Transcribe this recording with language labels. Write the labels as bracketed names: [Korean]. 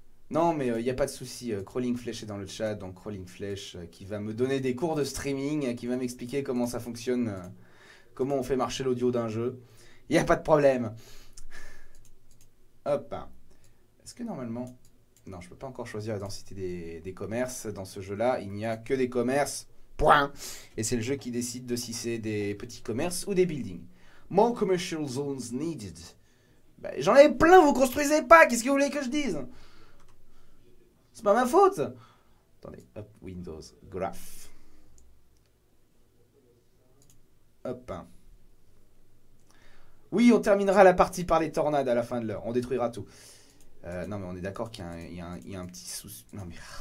[French] Non, mais il n'y a pas de souci. Crawling Flash est dans le chat, donc Crawling Flash qui va me donner des cours de streaming, qui va m'expliquer comment ça fonctionne, comment on fait marcher l'audio d'un jeu. Il n'y a pas de problème. Hop. Est-ce que normalement... Non, je peux pas encore choisir la densité des commerces. Dans ce jeu-là, il n'y a que des commerces. Point. Et c'est le jeu qui décide de si c'est des petits commerces ou des buildings. [English] More commercial zones needed. [French] Bah, j'en ai plein, vous construisez pas. Qu'est-ce que vous voulez que je dise? C'est pas ma faute. Attendez, hop, Windows, Graph. Hop. Oui, on terminera la partie par les tornades à la fin de l'heure. On détruira tout. Non, mais on est d'accord qu'il y a un petit souci. Non, mais...